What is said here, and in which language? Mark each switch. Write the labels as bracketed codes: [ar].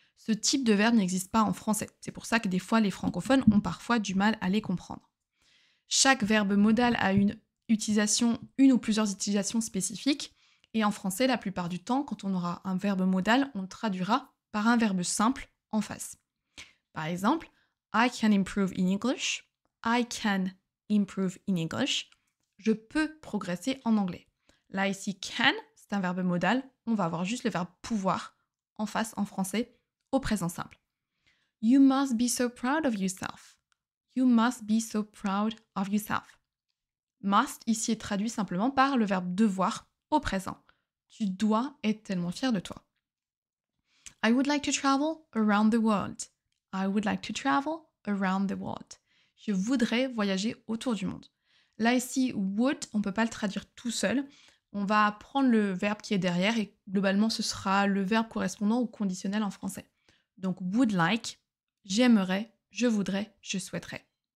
[fr] Ce type de verbe n'existe pas en français. C'est pour ça que des fois, les francophones ont parfois du mal à les comprendre. Chaque verbe modal a une ou plusieurs utilisations spécifiques. Et en français, la plupart du temps, quand on aura un verbe modal, on le traduira par un verbe simple en face. Par exemple, [en] I can improve in English. I can improve in English. [fr] Je peux progresser en anglais. Là, ici, can, c'est un verbe modal. On va avoir juste le verbe pouvoir en face en français au présent simple. [en] You must be so proud of yourself. You must be so proud of yourself. [fr] Must ici est traduit simplement par le verbe devoir au présent. Tu dois être tellement fier de toi. [en] I would like to travel around the world. I would like to travel around the world. [fr] Je voudrais voyager autour du monde. Là ici, would, on ne peut pas le traduire tout seul. On va prendre le verbe qui est derrière et globalement ce sera le verbe correspondant au conditionnel en français. Donc would like, j'aimerais, je voudrais, je souhaiterais.